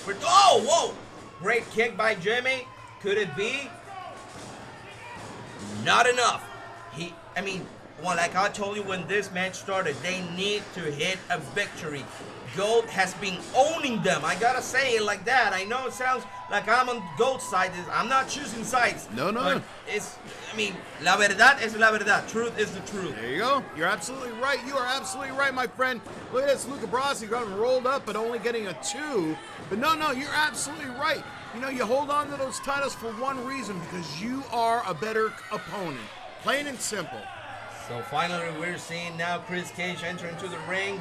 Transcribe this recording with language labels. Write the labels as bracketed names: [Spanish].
[English] Oh, whoa! Great kick by Jimmy. Could it be? Not enough. Well, like I told you when this match started, they need to hit a victory. Gold has been owning them. I gotta say it like that. I know it sounds like I'm on Gold's side. I'm not choosing sides. No. But [Spanish] la verdad es la verdad. [English] Truth is the truth. There you go. You're absolutely right. You are absolutely right, my friend. Look at this. Luca Brasi got him rolled up, but only getting a 2. But no, you're absolutely right. You know, you hold on to those titles for one reason, because you are a better opponent. Plain and simple. So finally, we're seeing now Chris Cage enter into the ring.